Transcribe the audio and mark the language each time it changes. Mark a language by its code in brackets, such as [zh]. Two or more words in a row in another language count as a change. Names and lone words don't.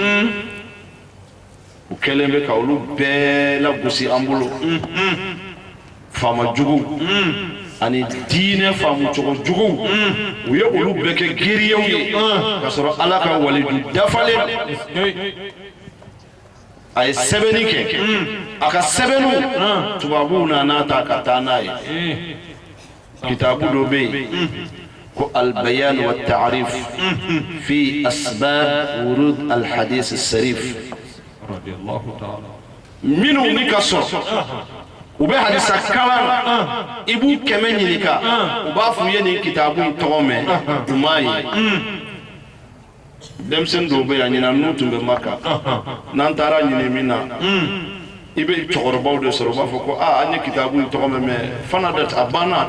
[bm] u kɛlen bɛ ka olu bɛɛ lagosi an bolo faama jugu ani diinɛ faamu cogo jugu u ye olu bɛɛ kɛ giriyew ye ka sɔrɔ ala ka walidu dafalen a ye sɛbɛnni kɛ a ka sɛbɛnniw tubabuw nana ta ka taa n'a ye kitabu dɔ bɛ yen ko albayan wa ta'rif fi asbab wurud alhadith sarif minnu ni ka sɔrɔ u bɛ hadisa kalan i b'u kɛmɛ ɲininka u b'a f'u ye nin kitabu in tɔgɔ mɛn u m'a ye denmisɛnnin dɔw bɛ yan ɲinan n'u tun bɛ Maka n'an taara ɲini min na i bɛ cɛkɔrɔbaw de sɔrɔ u b'a fɔ ko an ye kitabu in tɔgɔ mɛn mais fana dɛ a banna a